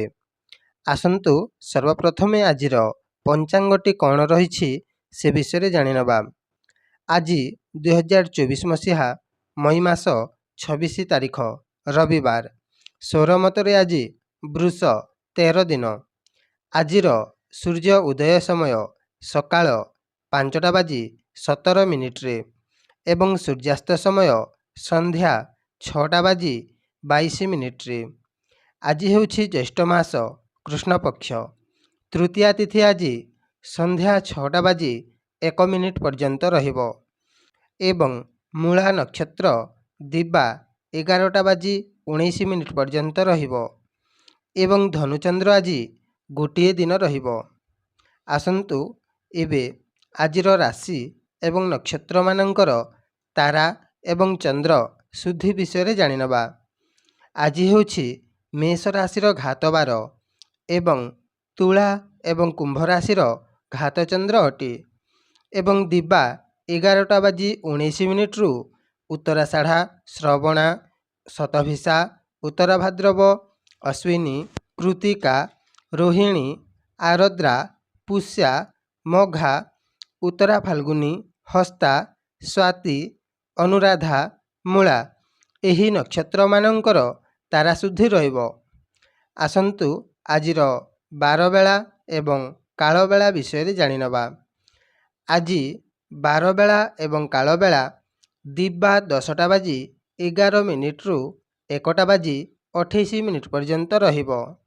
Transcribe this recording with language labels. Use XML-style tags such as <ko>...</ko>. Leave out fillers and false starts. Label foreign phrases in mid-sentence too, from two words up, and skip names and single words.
<or>ଆସନ୍ତୁ ସର୍ବପ୍ରଥମ ଆଜି ପଞ୍ଜିକାଟି କଣ ରହିଛି ସେ ବିଷୟ ଜାଣିନେବା। ଆଜି 2024 ମସିହା ମଇ ମାସ 26 ତାରିଖ ରବିବାର ସୌରମତରେ ଆଜି ବୃଷ 13 ଦିନ। ଆଜି ସୂର୍ଯ୍ୟ ଉଦୟ ସମୟ ସକାଳ 5ଟା ବାଜି 17 ମିନିଟରେ ଏବଂ ସୂର୍ଯ୍ୟାସ୍ତ ସମୟ ସନ୍ଧ୍ୟା 6ଟା ବାଜି 22 ମିନିଟରେ। ଆଜି ହେଉଛି ଜ୍ୟେଷ୍ଠ ମାସ କୃଷ୍ଣ ପକ୍ଷ ତୃତୀୟା ତିଥି ଆଜି ସନ୍ଧ୍ୟା 6ଟା ବାଜି 1 ମିନିଟ ପର୍ଯ୍ୟନ୍ତ ରହିବ ଏବଂ ମୂଳା ନକ୍ଷତ୍ର ଦିବା 11ଟା ବାଜି 19 ମିନିଟ ପର୍ଯ୍ୟନ୍ତ ରହିବ ଏବଂ ଧନୁଚନ୍ଦ୍ର ଆଜି ଗୋଟେ ଦିନ ରହିବ। ଆସନ୍ତୁ ଏବେ ଆଜିର ରାଶି ଏବଂ ନକ୍ଷତ୍ର ମାନଙ୍କର ତାରା ଏବଂ ଚନ୍ଦ୍ର ଶୁଦ୍ଧି ବିଷୟ ଜାଣିନେବା। ଆଜି ହେଉଛି ମେଷ ରାଶିର ଘାତବାର ଏବଂ ତୁଳା ଏବଂ କୁମ୍ଭ ରାଶିର ଘାତ ଚନ୍ଦ୍ର ଅଟେ ଏବଂ ଦିବା 11ଟା ବାଜି 19 ମିନିଟରୁ ଉତ୍ତରାଷାଢ଼ା ଶ୍ରବଣା ଶତଭିଷା ଉତ୍ତରା ଭାଦ୍ରବ ଅଶ୍ୱିନୀ କୃତ୍ତିକା ରୋହିଣୀ ଆର୍ଦ୍ରା ପୁଷ୍ୟା ମଘା ଉତ୍ତରା ଫାଲ୍ଗୁନୀ ହସ୍ତା ସ୍ୱାତୀ ଅନୁରାଧା ମୂଳା ଏହି ନକ୍ଷତ୍ର ମାନଙ୍କର ତାରା ଶୁଦ୍ଧି ରହିବ। ଆସନ୍ତୁ ଆଜିର ବାରବେଳା ଏବଂ କାଳବେଳା ବିଷୟ ଜାଣିନେବା। ଆଜି ବାରବେଳା ଏବଂ କାଳବେଳା ଦିବା 10ଟା ବାଜି 11 ମିନିଟରୁ 1ଟା ବାଜି 28 ମିନିଟ ପର୍ଯ୍ୟନ୍ତ ରହିବ।</or>